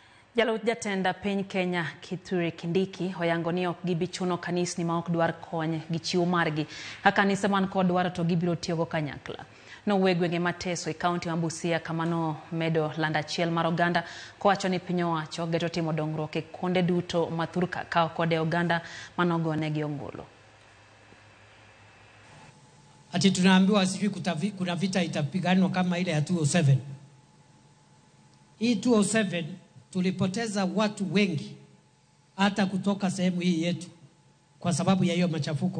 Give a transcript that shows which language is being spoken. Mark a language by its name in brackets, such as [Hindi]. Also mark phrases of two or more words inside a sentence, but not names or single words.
[Luo (Kenya and Tanzania)] Jalup jatenda piny Kenya Kithure Kindiki oyango ni ok gibichuno kanisni ma ok dwar kony gi chiwo margi. Ka kanise man kod dwaro to gibiro tiyogo kanyakla. Nowuok gwenge mateso e kaunti ma Busia kamano medo landa achiel mar oganda kowacho ni piny owacho geto timo dongruok e kuonde duto ma thurka kao kode oganda manogonegi ombulu. [Swahili] Ati tunaambiwa sijui kuna vita itapiganwa kama ile ya 207. Hii 207 tulipoteza watu wengi hata kutoka sehemu hii yetu kwa sababu ya hiyo machafuko.